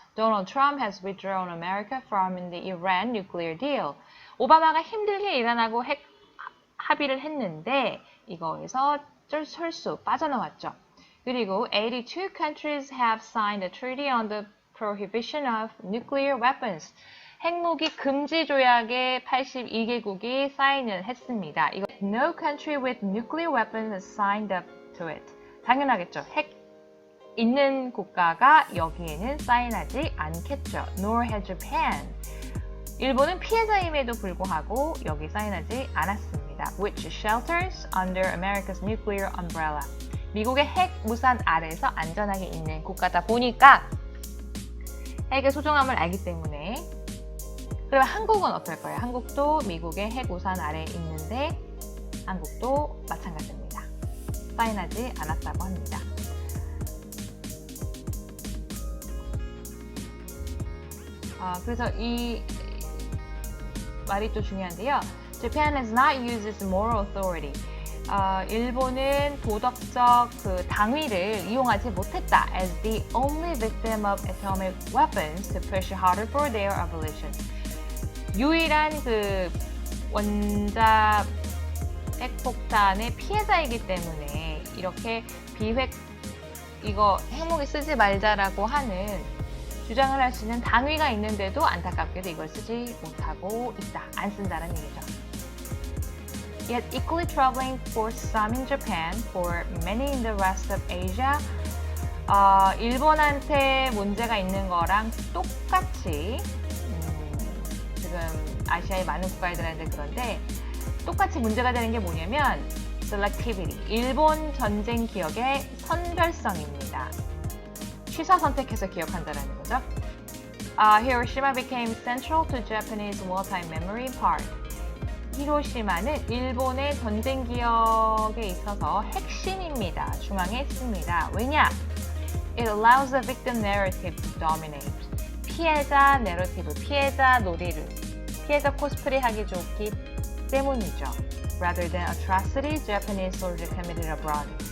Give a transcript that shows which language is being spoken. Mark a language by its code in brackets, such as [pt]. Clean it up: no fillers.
[en] Donald Trump has withdrawn America from the Iran nuclear deal. [ko] 오바마가 힘들게 이란하고 핵 합의를 했는데 이거에서 철수 빠져나왔죠. [en] 그리고 82 countries have signed a treaty on the prohibition of nuclear weapons. [ko] 핵무기 금지 조약에 82개국이 사인을 했습니다. [en] 이거 No country with nuclear weapons has signed up to it. [ko] 당연하겠죠. 핵 있는 국가가 여기에는 사인하지 않겠죠. [en] Nor had Japan. [ko] 일본은 피해자임에도 불구하고 여기 사인하지 않았습니다. [en] Which shelters under America's nuclear umbrella. [ko] 미국의 핵 무산 아래에서 안전하게 있는 국가다 보니까 핵의 소중함을 알기 때문에. 그러면 한국은 어떨 거예요? 한국도 미국의 핵 우산 아래에 있는데 한국도 마찬가지입니다. 사인하지 않았다고 합니다. 그래서 이 말이 또 중요한데요. [en] Japan has not used its moral authority. [ko] 일본은 도덕적 그 당위를 이용하지 못했다. [en] As the only victim of atomic weapons to push harder for their abolition. [ko] 유일한 그 원자 핵폭탄의 피해자이기 때문에 이렇게 이거 핵무기 쓰지 말자라고 하는 주장을 할 수 있는 당위가 있는데도 안타깝게도 이걸 쓰지 못하고 있다. 안 쓴다는 얘기죠. [en] Yet equally troubling for some in Japan, for many in the rest of Asia. [ko] 일본한테 문제가 있는 거랑 똑같이 지금 아시아의 많은 국가들한테 그런데 똑같이 문제가 되는 게 뭐냐면 selectivity, 일본 전쟁 기억의 선별성입니다. 취사 선택해서 기억한다는 거죠. [en] Hiroshima became central to Japanese wartime memory in part. [ko] 히로시마는 일본의 전쟁 기억에 있어서 핵심입니다. 중앙에 있습니다. 왜냐? [en] It allows the victim narrative to dominate. [ko] 피해자 내러티브, 피해자 놀이를, 피해자 코스프레 하기 좋기 때문이죠. [en] Rather than atrocities Japanese soldiers committed abroad.